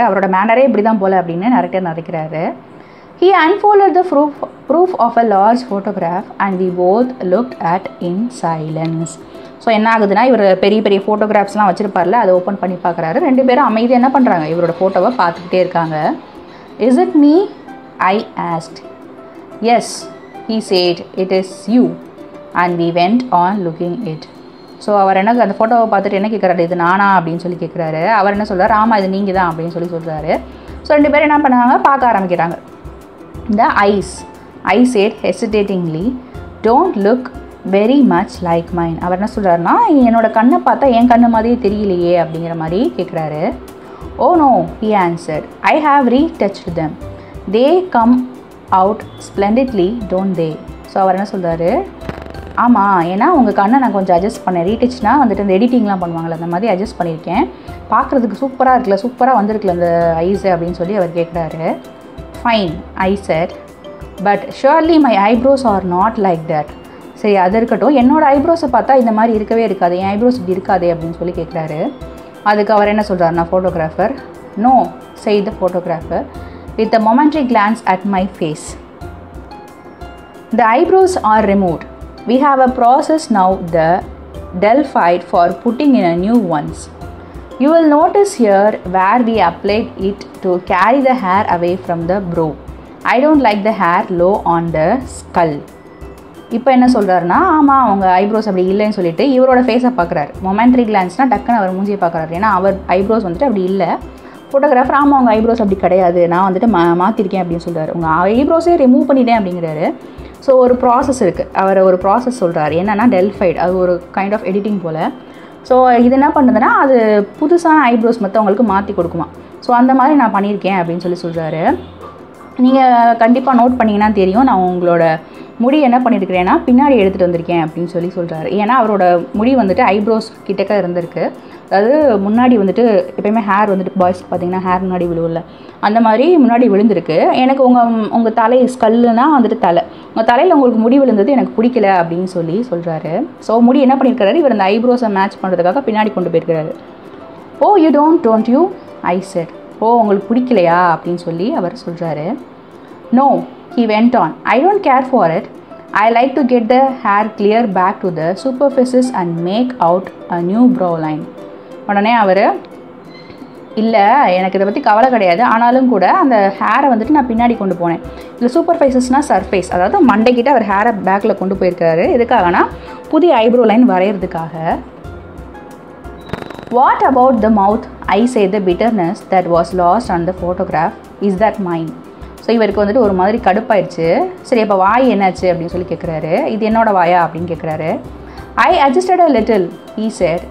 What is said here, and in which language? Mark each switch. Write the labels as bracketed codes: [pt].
[ta] அவரோட மேனரே இப்படி தான் போல் அப்படின்னு நினைக்கிறாரு. [en] He unfolded the proof of a large photograph and we both looked at in silence. [ta] So என்ன ஆகுதுன்னா, இவர் பெரிய பெரிய ஃபோட்டோகிராஃப்ஸ்லாம் வச்சுருப்பார்ல, அதை ஓப்பன் பண்ணி பார்க்குறாரு. ரெண்டு பேரும் அமைதியாக என்ன பண்ணுறாங்க, இவரோட ஃபோட்டோவை பார்த்துக்கிட்டே இருக்காங்க. [en] Is it me? I asked. Yes, he said, it is you. And we went on looking it. [ta] So அவர் என்ன அந்த ஃபோட்டோவை பார்த்துட்டு என்ன கேட்குறாரு, இது நானா அப்படின்னு சொல்லி கேட்குறாரு. அவர் என்ன சொல்கிறார், ஆமாம் இது நீங்கள் தான் அப்படின்னு சொல்லி சொல்கிறாரு. ஸோ ரெண்டு பேரும் என்ன பண்ணாங்க, பார்க்க ஆரம்பிக்கிறாங்க. [en] The eyes, I said hesitatingly, don't look very much like mine. [ta] அவர் என்ன சொல்கிறாருன்னா, என்னோட கண்ணை பார்த்தா என் கண்ணு மாதிரியே தெரியலையே அப்படிங்கிற மாதிரி கேட்குறாரு. [en] Oh no, he answered, I have retouched them. They come out splendidly, don't they? [ta] So அவர் என்ன சொல்கிறாரு, ஆமாம் ஏன்னா உங்கள் கண்ணை நான் கொஞ்சம் அட்ஜஸ்ட் பண்ணேன், ரீடச்னா வந்துட்டு அந்த எடிட்டிங்லாம் பண்ணுவாங்கள்ல, அந்த மாதிரி அட்ஜஸ்ட் பண்ணியிருக்கேன், பார்க்குறதுக்கு சூப்பராக இருக்குல்ல, சூப்பராக வந்திருக்குல்ல அந்த ஐஸு அப்படின்னு சொல்லி அவர் கேட்குறாரு. [en] Fine, I said, but surely my eyebrows are not like that. [ta] சரி அது இருக்கட்டும், என்னோடய ஐப்ரோஸை பார்த்தா இந்த மாதிரி இருக்கவே இருக்காது, என் ஐப்ரோஸ் இப்படி இருக்காதே அப்படின்னு சொல்லி கேட்குறாரு. அதுக்கு அவர் என்ன சொல்கிறாருன்னா photographer, [en] No, said the photographer with a momentary glance at my face. The eyebrows are removed. We have a process now, the Delphi, for putting in a new ones. You will notice here where we applied it to carry the hair away from the brow. I don't like the hair low on the skull. [ta] இப்போ என்ன சொல்கிறாருன்னா, ஆமாம் அவங்க eyebrows அப்படி இல்லைன்னு சொல்லிட்டு இவரோட ஃபேஸை பார்க்குறாரு. மொமெண்ட்ரி கிளான்ஸ்னால் டக்குன்னு அவர் மூஞ்சியை பார்க்குறாரு. ஏன்னா அவர் ஐப்ரோஸ் வந்துட்டு அப்படி இல்லை. ஃபோட்டோகிராஃபர் ஆமாம் அவங்க ஐப்ரோஸ் அப்படி கிடையாது, நான் வந்துட்டு மாற்றிருக்கேன் அப்படின்னு சொல்கிறாரு. உங்கள் ஐப்ரோஸே ரிமூவ் பண்ணிட்டேன் அப்படிங்கிறாரு. ஸோ ஒரு ப்ராசஸ் இருக்குது, அவர் ஒரு ப்ராசஸ் சொல்கிறார். என்னென்னா டெல்ஃபைட், அது ஒரு kind of editing pole. So இது என்ன பண்ணுதுன்னா, அது புதுசான ஐப்ரோஸ் மற்றவங்களுக்கு மாற்றி கொடுக்குமா. ஸோ அந்த மாதிரி நான் பண்ணியிருக்கேன் அப்படின்னு சொல்கிறாரு. நீங்கள் கண்டிப்பாக நோட் பண்ணிங்கன்னா தெரியும், நான் உங்களோட முடி என்ன பண்ணியிருக்கிறேன்னா பின்னாடி எடுத்துகிட்டு வந்திருக்கேன் அப்படின்னு சொல்கிறாரு. ஏன்னா அவரோட முடி வந்துட்டு ஐப்ரோஸ் கிட்டக்க இருந்திருக்கு. அதாவது முன்னாடி வந்துட்டு எப்போயுமே ஹேர் வந்துட்டு பாய்ஸ் பார்த்திங்கன்னா ஹேர் முன்னாடி விழுவில்ல, அந்த மாதிரி முன்னாடி விழுந்திருக்கு. எனக்கு உங்கள் தலை ஸ்கல்லுனா வந்துட்டு தலை, உங்கள் தலையில் உங்களுக்கு முடி விழுந்தது எனக்கு பிடிக்கல அப்படின்னு சொல்கிறாரு. ஸோ முடி என்ன பண்ணியிருக்கிறாரு, இவர் அந்த ஐப்ரோஸை மேட்ச் பண்ணுறதுக்காக பின்னாடி கொண்டு போயிருக்கிறாரு. [en] Oh you don't you I said. [ta] ஓ உங்களுக்கு பிடிக்கலையா அப்படின்னு அவர் சொல்கிறாரு. [en] No, he went on, I don't care for it. I like to get the hair clear back to the superficies and make out a new brow line. [ta] உடனே அவர் இல்லை எனக்கு இதை பற்றி கவலை கிடையாது, ஆனாலும் கூட அந்த ஹேரை வந்துட்டு நான் பின்னாடி கொண்டு போனேன். இல்லை சூப்பர்ஃபேஸஸ்னால் சர்ஃபேஸ், அதாவது மண்டைக்கிட்ட அவர் ஹேரை பேக்கில் கொண்டு போயிருக்காரு. எதுக்காகனா புதிய eyebrow line வரைகிறதுக்காக. [en] What about the mouth? I say the bitterness that was lost on the photograph. Is that mine? [ta] So இவருக்கு வந்துட்டு ஒரு மாதிரி கடுப்பாயிடுச்சு. சரி அப்போ வாய் என்னாச்சு அப்படின்னு கேட்குறாரு. இது என்னோட வாயா அப்படின்னு கேட்குறாரு. [en] I adjusted a little, he said.